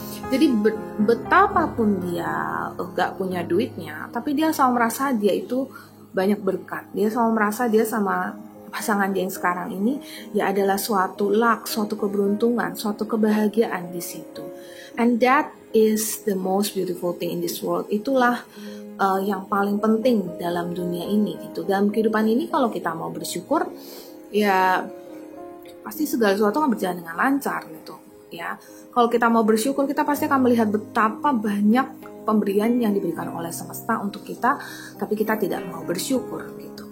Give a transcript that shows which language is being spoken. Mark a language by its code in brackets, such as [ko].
[id] Jadi betapapun dia gak punya duitnya, tapi dia selalu merasa dia itu banyak berkat, dia selalu merasa dia sama pasangan dia yang sekarang ini ya adalah suatu luck, suatu keberuntungan, suatu kebahagiaan di situ. [en] And that is the most beautiful thing in this world. [id] Itulah yang paling penting dalam dunia ini gitu. Dalam kehidupan ini kalau kita mau bersyukur ya pasti segala sesuatu akan berjalan dengan lancar gitu ya. Kalau kita mau bersyukur, kita pasti akan melihat betapa banyak pemberian yang diberikan oleh semesta untuk kita, tapi kita tidak mau bersyukur gitu.